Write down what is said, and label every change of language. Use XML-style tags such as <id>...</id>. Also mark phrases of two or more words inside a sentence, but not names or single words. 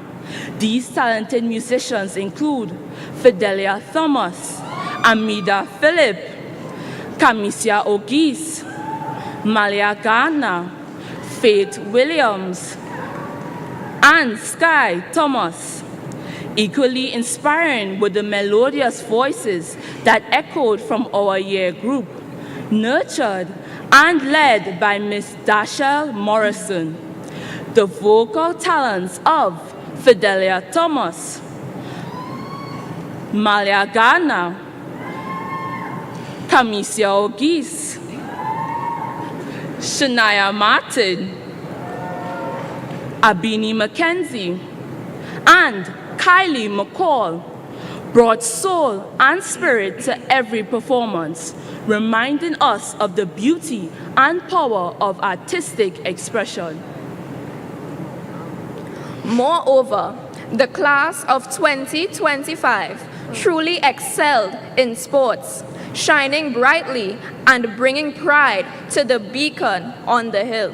<en>These talented musicians include Fidelia Thomas, Amida Philip, Kamisia Ogis, Malia Gardner, Faith Williams, and Sky Thomas. Equally inspiring were the melodious voices that echoed from our year group, nurtured and led by Miss Dashelle Morrison. The vocal talents of Fidelia Thomas, Malia Ghana, Kamisia Ogis, Shania Martin, Abini Mackenzie, and Kylie McCall brought soul and spirit to every performance, reminding us of the beauty and power of artistic expression. Moreover, the class of 2025 truly excelled in sports, shining brightly and bringing pride to the beacon on the hill.</en>